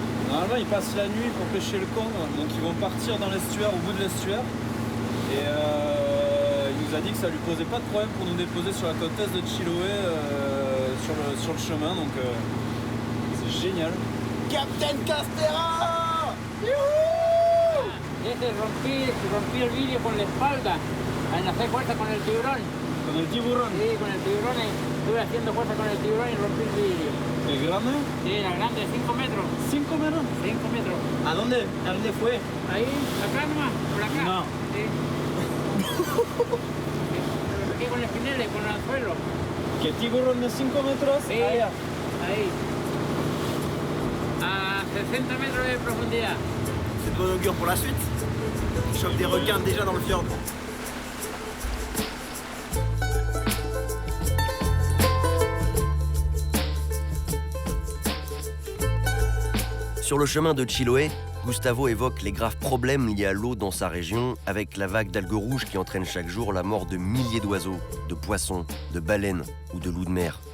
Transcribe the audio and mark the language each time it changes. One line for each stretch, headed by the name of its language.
French: Normalement ils passent la nuit pour pêcher le congre, donc ils vont partir dans l'estuaire, au bout de l'estuaire. Et il nous a dit que ça lui posait pas de problème pour nous déposer sur la côte est de Chiloé sur le chemin, donc c'est génial. Captain Castera!
Spanish: Ese rompí el vídeo con la espalda. En hacer fuerza con el tiburón. Con el tiburón. Sí, con el tiburón. Estuve haciendo fuerza con el tiburón y rompí el vídeo. ¿Es grande? Sí, era grande, 5 metros. ¿5 metros? 5 metros. ¿A dónde? ¿A dónde fue? Ahí, acá nomás, por acá. No. Sí. Aquí con el espinel, con el anzuelo. ¿Qué tiburón de 5 metros? Sí, ahí. A 60 metros de profundidad.
French: C'est de bon augure pour la suite. Il chope des requins déjà dans le fjord. Sur le chemin de Chiloé, Gustavo évoque les graves problèmes liés à l'eau dans sa région, avec la vague d'algues rouges qui entraîne chaque jour la mort de milliers d'oiseaux, de poissons, de baleines ou de loups de mer.